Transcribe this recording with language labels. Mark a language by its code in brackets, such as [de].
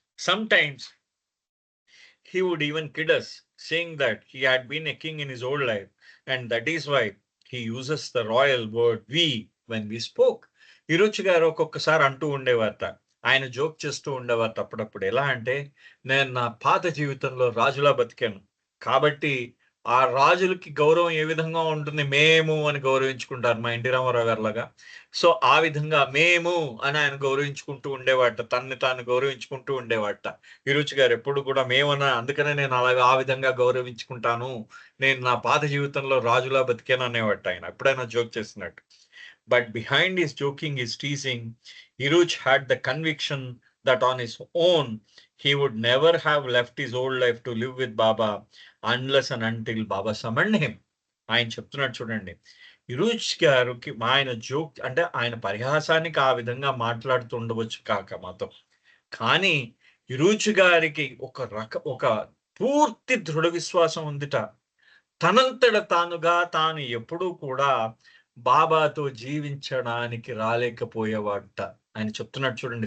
[en] Sometimes he would even kid us, saying that he had been a king in his old life, and that is why he uses the royal word we when we spoke. [te] ఇరుచి గారు ఒక్కొక్కసారి అంటూ ఉండేవారట. ఆయన joke చేస్తూ ఉండేవారట అప్పుడప్పుడు. ఎలా అంటే, నేను నా పాత జీవితంలో రాజులా బతికాను. కాబట్టి ఆ రాజులకి గౌరవం ఏ విధంగా ఉంటుంది? మేము అని గౌరవించుకుంటారు మా ఎన్టీ రామారావు గారిలాగా. సో, ఆ విధంగా మేము అని ఆయన గౌరవించుకుంటూ ఉండేవాడట. తనని తాను గౌరవించుకుంటూ ఉండేవాడట. విరుచి గారు ఎప్పుడు కూడా అందుకనే నేను అలాగా ఆ విధంగా గౌరవించుకుంటాను. నేను నా పాత జీవితంలో రాజులా బతికాను అనేవాడట ఆయన. ఎప్పుడైనా జోక్ చేసినట్టు. [en] But behind his joking, his teasing, Iruch had the conviction that on his own, he would never have left his old life to live with Baba unless and until Baba summoned him. [te] ఆయన చెప్తున్నాడు చూడండి. ఇరుచ్ గారికి ఆయన joke అంటే ఆయన పరిహాసానికి ఆ విధంగా మాట్లాడుతూ ఉండవచ్చు కాక మాతో. కానీ ఇరుచ్ గారికి ఒక పూర్తి దృఢ విశ్వాసం ఉందిట. తనంతట తానుగా తాను ఎప్పుడూ కూడా బాబాతో జీవించడానికి రాలేకపోయేవాడట. ఆయన చెప్తున్నాడు చూడండి.